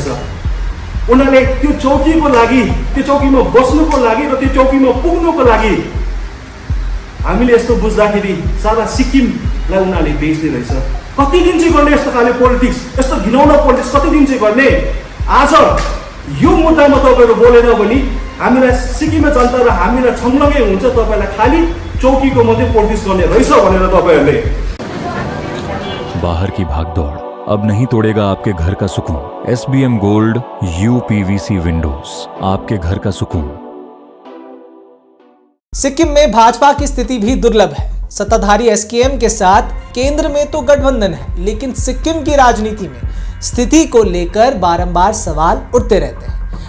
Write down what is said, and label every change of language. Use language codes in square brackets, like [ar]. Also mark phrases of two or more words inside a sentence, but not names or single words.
[ne] उनीहरूले त्यो चौकीको लागि, त्यो चौकीमा बस्नुको लागि र त्यो चौकीमा पुग्नुको लागि हामीले यस्तो बुझ्दाखेरि सारा सिक्किमलाई उनीहरूले बेच्ने रहेछ। कति दिन चाहिँ गर्ने यस्तो खाले पोलिटिक्स, यस्तो घिनौना पोलिटिक्स कति दिन चाहिँ गर्ने? आज यो मुद्दामा तपाईँहरू बोलेन भने हामीलाई सिक्किममा जनता र हामीलाई छङ्लङ्गै हुन्छ, तपाईँलाई खालि चौकीको मात्रै पोलिटिक्स गर्ने रहेछ भनेर तपाईँहरूले। [hi] बाहर की भागदौड़ अब नहीं तोड़ेगा आपके घर का सुकून। SBM गोल्ड UPVC विंडोज, आपके घर का सुकून। सिक्किम में भाजपा की स्थिति भी दुर्लभ है। सत्ताधारी SKM के साथ केंद्र में तो गठबंधन है, लेकिन सिक्किम की राजनीति में स्थिति को लेकर बारंबार सवाल उठते रहते हैं।